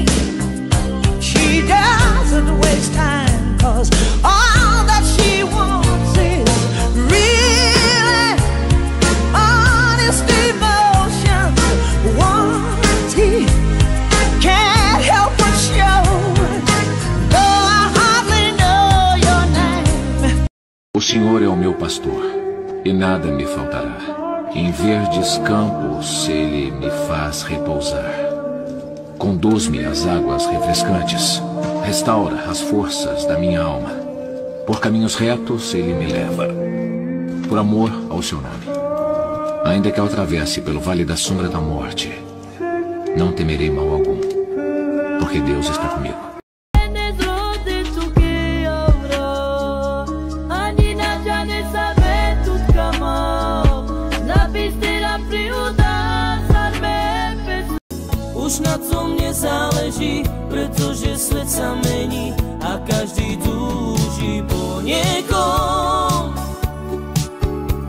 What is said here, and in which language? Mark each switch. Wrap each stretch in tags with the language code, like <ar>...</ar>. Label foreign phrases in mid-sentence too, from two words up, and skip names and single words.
<en>She doesn't waste time, 'cause all that she wants is real and honest emotion. What he can't help but show, though I hardly know your name.</en> <pt>O Senhor é o meu pastor, e nada me faltará. Em verdes campos ele me faz repousar. Conduz-me às águas refrescantes, restaura as forças da minha alma. Por caminhos retos ele me leva, por amor ao seu nome. Ainda que eu atravesse pelo vale da sombra da morte, não temerei mal algum, porque Deus está comigo.</pt> <sk>Už na tom nezáleží, pretože svet sa mení a každý túži po niekom.</sk>